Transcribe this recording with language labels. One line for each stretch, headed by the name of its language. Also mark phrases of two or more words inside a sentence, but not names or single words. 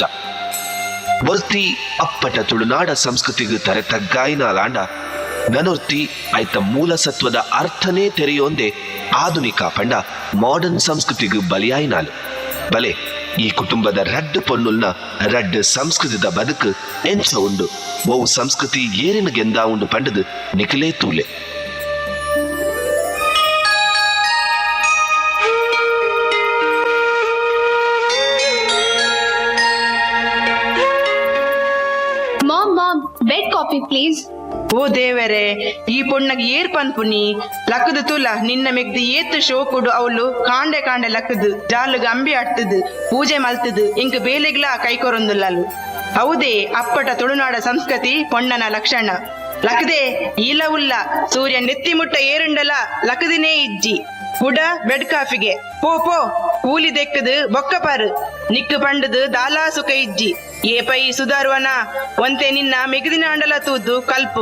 Tulu: ಒರ್ತಿ ಅಪ್ಪಟ ತುಳುನಾಡ ಸಂಸ್ಕೃತಿಗ್ ತರೆತಗ್ಗಾಯಿನಾಲಾಂಡ ನನೊರ್ತಿ ಐತ ಮೂಲ ಸತ್ವದ ಅರ್ಥನೇ ತೆರೆಯೋಂದೆ ಆಧುನಿಕ ಪಂಡ ಮಾಡರ್ನ್ ಸಂಸ್ಕೃತಿಗ್ ಬಲಿಯಾಯಿನಾಲು. ಬಲೆ ಈ ಕುಟುಂಬದ 2 ಪೊನ್ನುಲ್ನ 2 ಸಂಸ್ಕೃತಿದ ಬದುಕು ಎಂಚ ಉಂಡು, ಓ ಸಂಸ್ಕೃತಿ ಏರಿನ ಗೆಂದ ಉಂಡು ಪಂಡದು ನಿಖಲೇ ತೂಲೆ.
English: Mom, bed coffee please.
Tulu: ಓ ದೇವರೇ, ಈ ಪೊಣ್ಣಗೆ ಏರ್ ಪನ್ಪುನಿ ಲಕ್ಕದು ತುಲ ನಿನ್ನ ಮೆಗ್ದು ಏತ್ತು ಶೋ ಕೊಡು. ಅವಳು ಕಾಂಡೆ ಕಾಂಡೆ ಲಕ್ಕದು ಜಾಲುಗ ಅಂಬಿ ಆಡ್ತದು, ಪೂಜೆ ಮಲ್ತದು, ಇಂಕ ಬೇಲೆಗ್ಲ ಕೈಕೊರೊಂದುಲ್ಲಲು. ಹೌದೇ ಅಪ್ಪಟ ತುಳುನಾಡ ಸಂಸ್ಕೃತಿ ಪೊಣ್ಣನ ಲಕ್ಷಣ. ಲಕ್ಕದೆ ಇಲ್ಲ ಉಲ್ಲ ಸೂರ್ಯ ನೆತ್ತಿ ಮುಟ್ಟ ಏರುಂಡಲ ಲಕ್ಕದಿನೇ ಇಜ್ಜಿ ಕುಡ ಬೆಡ್ ಕಾಫಿಗೆ ಪೋ ಕೂಲಿ ದೆಕ್ಕದು ಬೊಕ್ಕ ಪಾರು ನಿಕ್ಕು ಪಂಡದು ದಾಲಾ ಸುಖ ಇಜ್ಜಿ ಏ ಪೈ ಸುಧಾರುವನ ಒಂತೆ ನಿನ್ನ ಮೆಗದಿನ ಅಂಡಲ ತೂದು ಕಲ್ಪು